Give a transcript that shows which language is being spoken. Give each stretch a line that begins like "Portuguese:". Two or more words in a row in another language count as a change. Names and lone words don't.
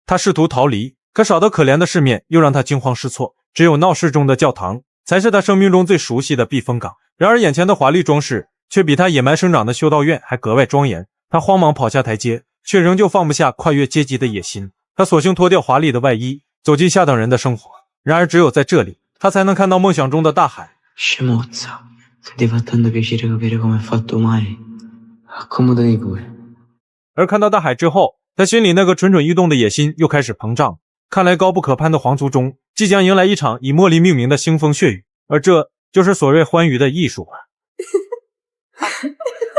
Chinese: 他试图逃离，可少得可怜的世面又让他惊慌失措，只有闹市中的教堂才是他生命中最熟悉的避风港。然而眼前的华丽装饰却比他野蛮生长的修道院还格外庄严。他慌忙跑下台阶，却仍旧放不下跨越阶级的野心。他索性脱掉华丽的外衣，走进下等人的生活。然而只有在这里，他才能看到梦想中的大海。
Italian: Scemozza, se ti fa tanto piacere capire come è fatto mare, accomodati pure.
Chinese: 而看到大海之后，他心里那个蠢蠢欲动的野心又开始膨胀。看来高不可攀的皇族中即将迎来一场以茉莉命名的腥风血雨，而这就是所谓欢愉的艺术啊。